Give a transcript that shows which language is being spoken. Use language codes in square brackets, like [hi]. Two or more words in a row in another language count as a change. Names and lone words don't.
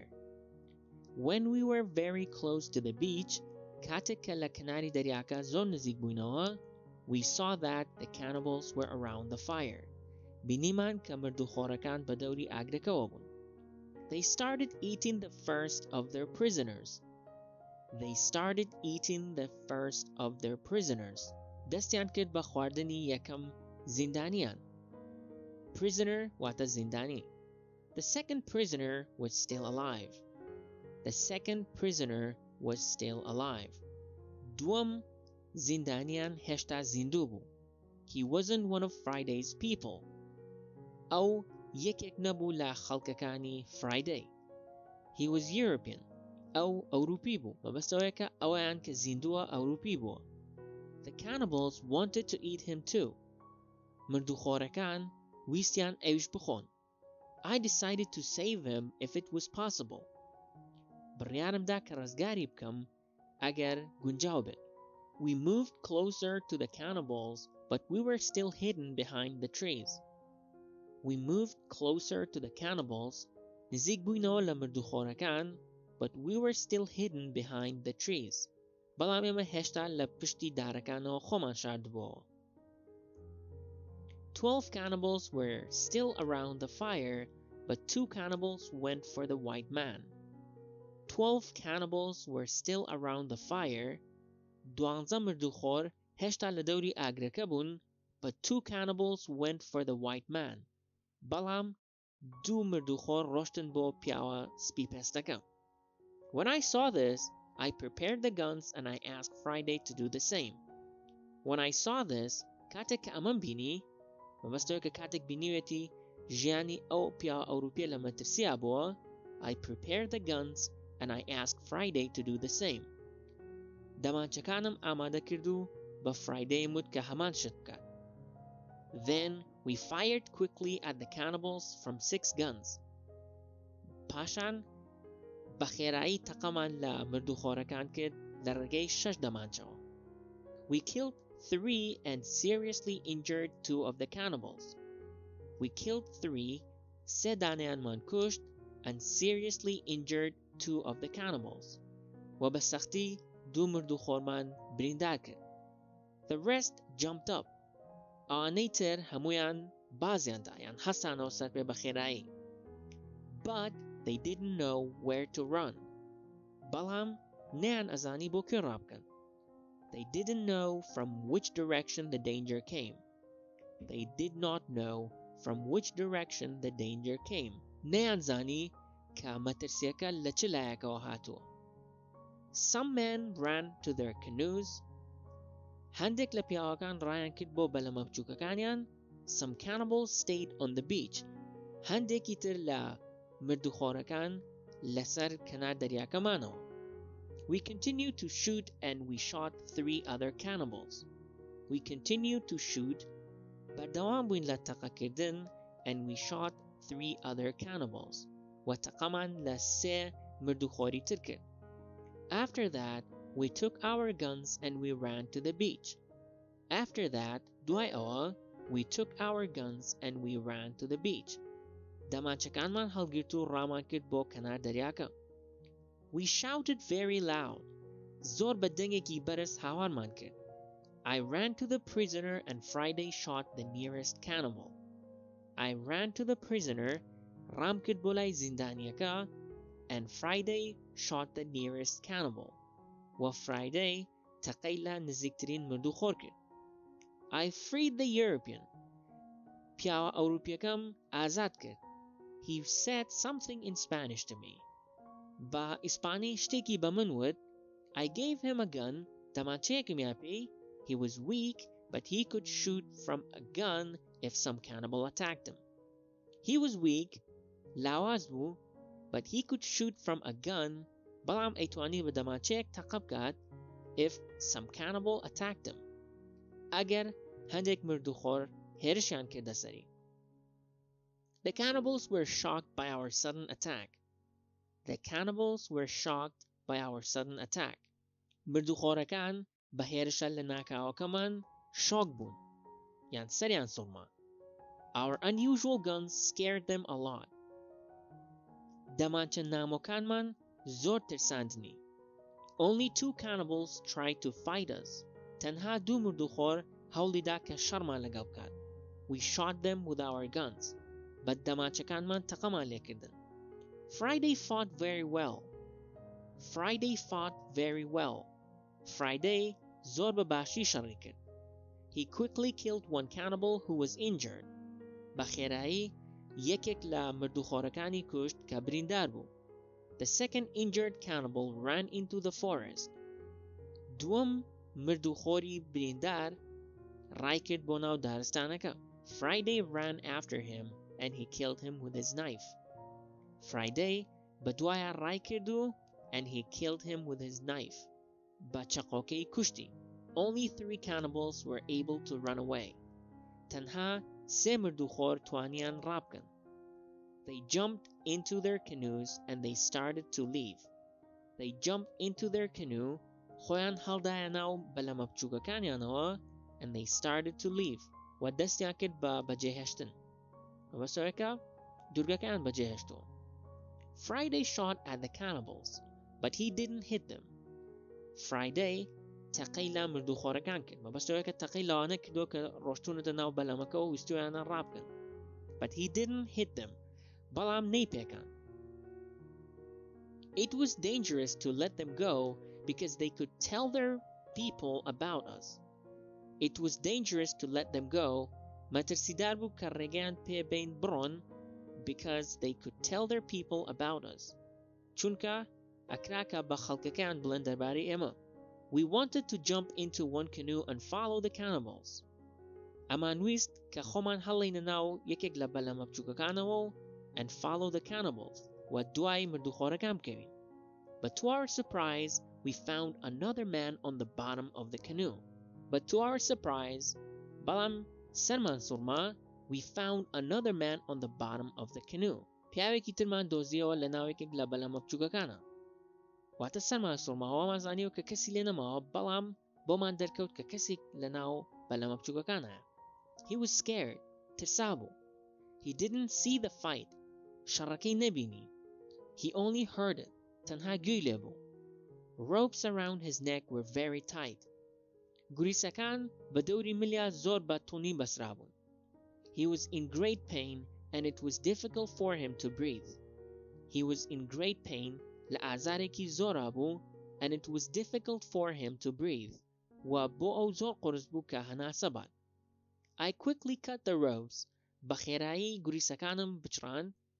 [en] When we were very close to the beach, we saw that the cannibals were around the fire. They started eating the first of their prisoners. They started eating the first of their prisoners. [ckb] دستیان کرد به خواردنی یکم زندانیان. Prisoner واتە زندانی. [en] The second prisoner was still alive. The second prisoner was still alive. [ckb] دووەم زیندانیان هێشتا زیندوو بوو. [en] He wasn't one of Friday's people. [ckb] ئەو یەکێک نەبوو لە خەڵکەکانی Friday. [en] He was European. [ckb] ئەو ئەوروپی بوو مەبەستەوەیە کە ئەوەیان کە زیندووە ئەوروپی بووە. [en] The cannibals wanted to eat him too. [ckb] مردوخۆرەکان ویستیان ئەویش بخۆن. [en] I decided to save him if it was possible. [ckb] بڕیارمدا کە ڕزگاری بکەم ئەگەر گونجاو بێت. [en] We moved closer to the cannibals, but we were still hidden behind the trees. We moved closer to the cannibals, [ckb] نزیک بووینەوە لە مردوخۆرەکان, [en] but we were still hidden behind the trees. [ckb] بەڵام ئێمە هێشتا لە پشتی دارەکانەوە خۆمان شاردبووەوە. [en] 12 cannibals were still around the fire, but 2 cannibals went for the white man. 12 cannibals were still around the fire. [ckb] 12 مردوخۆر هێشتا لە دەوری ئاگرەکە بوون, [en] but 2 cannibals went for the white man. [ckb] بەڵام 2 مردوخۆر ڕۆشتن بۆ پیاوە سپی پێستەکە. [en] When I saw this, I prepared the guns and I asked Friday to do the same. When I saw this, [ckb] کاتێک کە ئەمەم بینی, مەبەستەوە کە کاتێک بینیوێتی ژیانی ئەو پیاوە ئەوروپیە لە مەترسیا بووە, [en] I prepared the guns and I asked Friday to do the same. [ckb] دەمانچەکانم ئامادە کرد و بە Friday وت کە هەمان شت بکات. [en] Then we fired quickly at the cannibals from 6 guns. [ckb] پاشان بە خێرایی تەقەمان لە مردوخۆرەکان کرد لە ڕێگەی 6 دەمانچەوە. [en] We killed 3 and seriously injured 2 of the cannibals. We killed 3, 3 [ckb] دانەیانمان کوشت, [en] and seriously injured 2 of the cannibals. [ckb] و بە سەختی 2 مردوخۆرمان بریندار کرد. [en] The rest jumped up. [ckb] ئەوانەی تر هەمویان بازیاندا یان هەستانەوە سەر پێ بە خێرایی. [en] But they didn't know where to run. [ckb] بەڵام نەیان ئەزانی بۆ کوێ ڕابکەن. [en] They didn't know from which direction the danger came. They did not know from which direction the danger came. [ckb] نەیان زانی کە مەترسیەکە لە چ لایەکەوە هاتووە. [en] Some men ran to their canoes. [ckb] هەندێک لە پیاوەکان ڕایان کرد بۆ بەلەمە بچووکەکانیان. [en] Some cannibals stayed on the beach. [ckb] هەندێکی تر لە مردوخۆرەکان لەسەر کەنار دەریاکەمانەوە. [en] We continued to shoot and we shot 3 other cannibals. We continued to shoot, [ckb] بەردەوام بووین لە تەقەکردن, [en] and we shot 3 other cannibals. [ckb] و تەقەمان لە 3 مردوخۆری تر کرد. [en] After that, we took our guns and we ran to the beach. After that, [ckb] دوای ئەوە, [en] we took our guns and we ran to the beach. [ckb] دەمانچەکانمان هەڵگرت و ڕامان کرد بۆ کەنار دەریاکە. [en] We shouted very loud. [ckb] زۆر بە دەنگێکی بەرز هاوارمان کرد. [en] I ran to the prisoner and Friday shot the nearest cannibal. I ran to the prisoner, [ckb] ڕام کرد بۆ لای زیندانیەکە, [en] and Friday shot the nearest cannibal. [ckb] و Friday تەقەی لە نزیکترین مردوخۆر کرد. [en] I freed the European. [ckb] پیاوە ئەوروپیەکەم ئازاد کرد. [en] He said something in Spanish to me. [ckb] بە ئیسپانی شتێکی بە من وت. [en] I gave him a gun. [ckb] دەمانچەیەکم یاپێی. [en] He was weak, but he could shoot from a gun if some cannibal attacked him. He was weak, [ckb] لاواز بوو, [en] but he could shoot from a gun, [ckb] بەڵام ئەیتوانی بە دەمانچەیەک تەقە بکات [en] if some cannibal attacked him. [ckb] ئەگەر هەندێک مردوخۆر هێرشیان کردە سەری. [en] The cannibals were shocked by our sudden attack. The cannibals were shocked by our sudden attack. [ckb] مردوخۆرەکان بە هێرشە لە ناکاوەکەمان شۆک بوون. یان سەریان سوڕما. [en] Our unusual guns scared them a lot. [ckb] دەمانچە نامۆکانمان زۆر ترساندنی. [en] Only 2 cannibals tried to fight us. [ckb] تەنها 2 مردوخۆر هەوڵیدا کە شەڕمان لەگەڵ بکات. [en] We shot them with our guns. [ckb] بەد دەمانچەکانمان تەقەمان لێکردن. [en] Friday fought very well. Friday fought very well. [ckb] Friday زۆر بە باشی شەڕی کرد. [en] He quickly killed 1 cannibal who was injured. [ckb] بە خێرایی یەکێک لە مردوخۆرەکانی کوشت کە بریندار بوو. [en] The second injured cannibal ran into the forest. [ckb] دوم مردوخۆری بریندار ڕای کرد بۆ ناو دارستانەکە. [en] Friday ran after him and he killed him with his knife. Friday [ckb] بە دوایە ڕای کرد و [en] and he killed him with his knife. [ckb] بە چەقۆکەی کوشتی. [en] Only 3 cannibals were able to run away. [ckb] تەنها 3 مردوخۆر توانیان ڕابکەن. [en] They jumped into their canoes and they started to leave. They jumped into their canoe, [ckb] خۆیان هەڵدایە ناو بەلەمە بچووکەکانیانەوە [en] and they started to leave. [ckb] و دەستیان کرد بە بەجێهێشتن. بەبەستەوەیەکە دوورگەکەیان بەجێهێشتەوە. [en] Friday shot at the cannibals, but he didn't hit them. [ckb] Friday تەقەی لە مردوخۆرەکان کرد. مەبەستەوەیەکە تەقەی لەوانە کردو کە ڕۆشتونەتە ناو بەلەمەکە و ویستویانە ڕابکەن. [en] But he didn't hit them. [ckb] بەڵام نەیپێکان. [en] It was dangerous to let them go because they could tell their people about us. It was dangerous to let them go. [ckb] مەترسیدار بوو کە ڕێگەیان پێ بین بڕۆن [en] because they could tell their people about us. [ckb] چونکە ئەکراکە بە خەڵکەکان بڵێن دەربارەی ئێمە. [en] We wanted to jump into one canoe and follow the cannibals. [ckb] ئەمان ویست کە خۆمان هەڵێنە ناو یەکێک لە بەلەمە بچووکەکانەوە و [en] and follow the cannibals [ckb] و دوای مردوخۆرەکان بکەوین. [en] But to our surprise, we found another man on the bottom of the canoe. But to our surprise, [ckb] بەڵام سەرمان سوڕما, [en] we found another man on the bottom of the canoe. [ckb] پیاوێکی ترمان دۆزیەوە لە ناو یەکێک لە بەلەمە بچووکەکانە. واتە سەرمان سوڕماوەمان زانیوە کە کەسی لێ نەماوە بەڵام بۆمان دەرکەوت کە کەسێک لە ناو بەلەمە بچووکەکانە. [en] He was scared. [ckb] ترسا بوو. [en] He didn't see the fight. [ckb] شەڕەکەی نەبینی. [en] He only heard it. [ckb] تەنها گوێی لێ بوو. [en] Ropes around his neck were very tight. [ckb] گوریسەکان بە دەوری ملیا زۆر بە توونی بەسرا بوون. [en] He was in great pain and it was difficult for him to breathe. He was in great pain [ckb] لە ئازارێکی زۆرا بوو [en] and it was difficult for him to breathe. [ckb] و بۆ ئەو زۆر قورس بوو کە هەناسە بات. [en] I quickly cut the ropes. [ckb] بە خێرایی گوریسەکانم بچڕاند.